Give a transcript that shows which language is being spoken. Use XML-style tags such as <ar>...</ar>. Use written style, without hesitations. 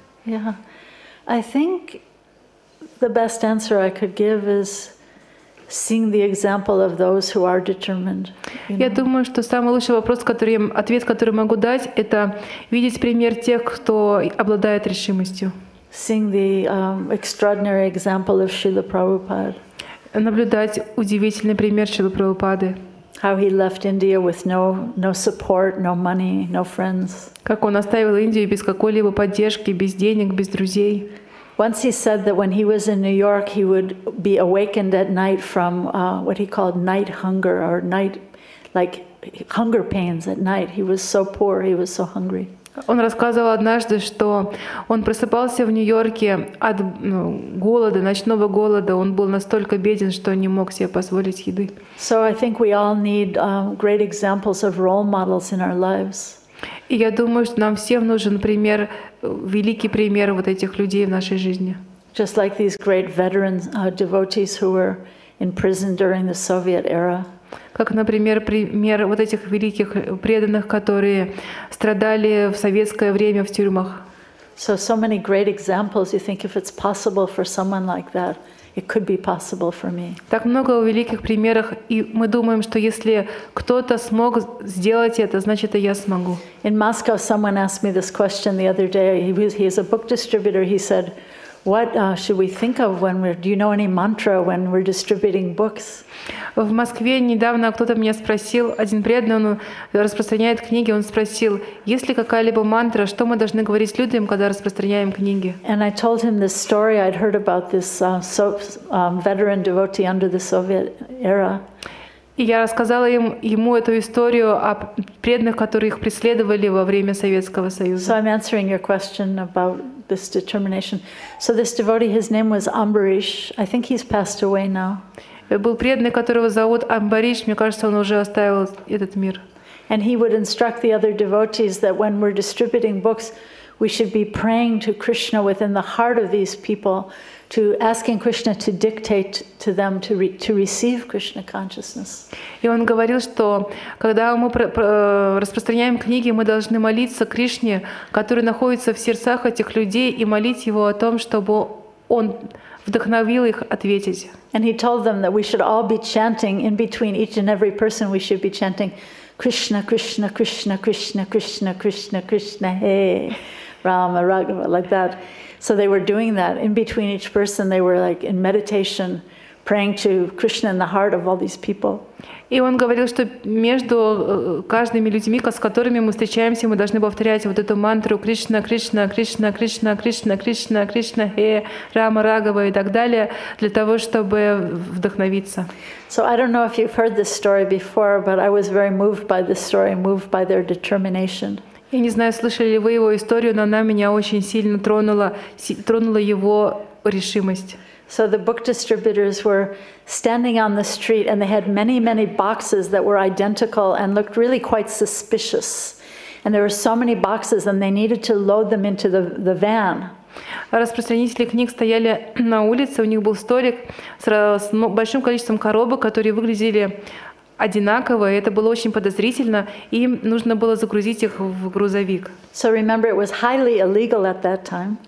<en>Yeah, I think the best answer I could give is seeing the example of those who are determined.</en> <ru>Я думаю, что самый лучший ответ, который могу дать, это видеть пример тех, кто обладает решимостью.</ru> <en>Seeing the extraordinary example of Шрила Прабхупада.</en> <ru>Наблюдать удивительный пример Шрилы Прабхупады.</ru> <en>How he left India with no support, no money, no friends.</en> <ru>Как он оставил Индию без какой-либо поддержки, без денег, без друзей.</ru> <en>Once he said that when he was in New York, he would be awakened at night from what he called night hunger, or night, like hunger pains at night. He was so poor, he was so hungry.</en> <ru>Он рассказывал однажды, что он просыпался в Нью-Йорке от голода, ночного голода. Он был настолько беден, что не мог себе позволить еды.</ru> <en>So I think we all need great examples of role models in our lives.</en> <ru>И я думаю, что нам всем нужен пример, великий пример вот этих людей в нашей жизни.</ru> <en>Just like these great veteran devotees who were in prison during the Soviet era.</en> <ru>Как, например, пример вот этих великих преданных, которые страдали в советское время в тюрьмах.</ru> <en>So many great examples. You think if it's possible for someone like that, it could be possible for me.</en> <ru>Так много великих примеров, и мы думаем, что если кто-то смог сделать это, значит и я смогу.</ru> <en>In Moscow, someone asked me this question the other day. He's a book distributor. He said, "What should we think of when we're? Do you know any mantra when we're distributing books?"</en> <ru>В Москве недавно кто-то меня спросил, один преданный, он распространяет книги, он спросил, есть ли какая-либо мантра, что мы должны говорить людям, когда распространяем книги.</ru> <en>And I told him this story I'd heard about this veteran devotee under the Soviet era.</en> <ru>И я рассказала ему эту историю о преданных, которые их преследовали во время Советского Союза.</ru> <en>So I'm answering your question about this determination. So this devotee, his name was Ambarish. I think he's passed away now.</en> <ru>Был преданный, которого зовут Амбариш, мне кажется, он уже оставил этот мир.</ru> <en>And he would instruct the other devotees that when we're distributing books, we should be praying to Krishna within the heart of these people, to asking Krishna to dictate to them to receive Krishna consciousness.</en> <ru>И он говорил, что когда мы распространяем книги, мы должны молиться Кришне, который находится в сердцах этих людей, и молить его о том, чтобы он вдохновил их ответить.</ru> <en>And he told them that we should all be chanting in between each and every person. We should be chanting Krishna, Krishna, Krishna, Krishna, Krishna, Krishna, Krishna, Hey, Rama, Raghava, like that. So they were doing that in between each person. They were like in meditation, praying to Krishna in the heart of all these people.</en> <ru>И он говорил, что между каждыми людьми, с которыми мы встречаемся, мы должны повторять вот эту мантру Кришна, Кришна, Кришна, Кришна, Кришна, Кришна, Кришна, Хе, Рама, Рагава и так далее, для того, чтобы вдохновиться.</ru> <en>So I don't know if you've heard this story before, but I was very moved by this story, moved by their determination.</en> <ru>Я не знаю, слышали ли вы его историю, но она меня очень сильно тронула его решимость.</ru> <en>So the book distributors were standing on the street and they had many, many boxes that were identical and looked really quite suspicious. And there were so many boxes and they needed to load them into the van.</en> <ru>Распространители книг стояли на улице, у них был столик с большим количеством коробок, которые выглядели одинаково, и это было очень подозрительно, и им нужно было загрузить их в грузовик.</ru> <en>So remember, it was highly illegal at that time.</en>